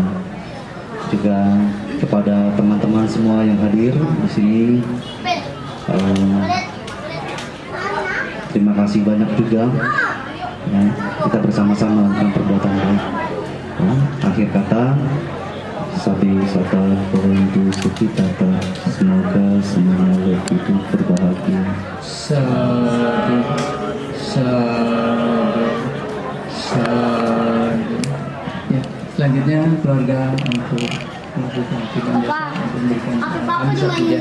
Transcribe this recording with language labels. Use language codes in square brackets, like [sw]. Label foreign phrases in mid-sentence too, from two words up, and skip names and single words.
[id] Juga kepada teman-teman semua yang hadir di sini, terima kasih banyak juga ya, kita bersama-sama melakukan perbuatan baik. Ya, akhir kata, [pi] sabi sata parantu sukitata, [id] semoga semuanya hidup berbahagia. [pi] Sadu, sadu, sadu. [id] Ya, selanjutnya keluarga untuk melakukan aktivitas untuk memberikan [pi] Amisa puja.